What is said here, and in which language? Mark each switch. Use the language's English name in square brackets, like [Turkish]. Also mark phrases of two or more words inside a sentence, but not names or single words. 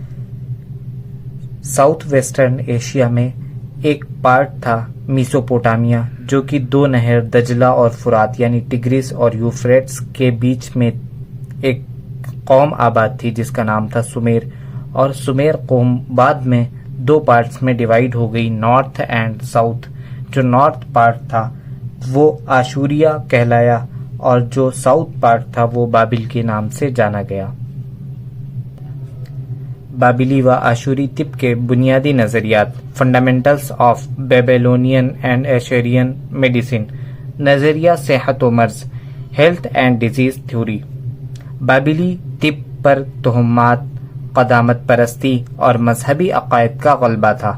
[English] South Western Asia [Urdu] میں ایک پارٹ تھا میسوپوٹامیہ، جو کہ دو نہر دجلہ اور فرات یعنی ٹگریس اور یوفریٹس کے بیچ میں ایک قوم آباد تھی، جس کا نام تھا سمیر۔ اور سمیر قوم بعد میں دو پارٹس میں ڈیوائیڈ ہو گئی، [English] North and South. [Urdu] جو [English] North part [Urdu] تھا وہ آشوریہ کہلایا، اور جو [English] South part [Urdu] تھا وہ بابل کے نام سے جانا گیا۔ بابلی و آشوری طب کے بنیادی نظریات۔ [English] Fundamentals of Babylonian and Assyrian medicine. [Urdu] نظریہ صحت و مرض، [English] health and disease theory. [Urdu] بابلی طب پر توہمات، قدامت پرستی اور مذہبی عقائد کا غلبہ تھا۔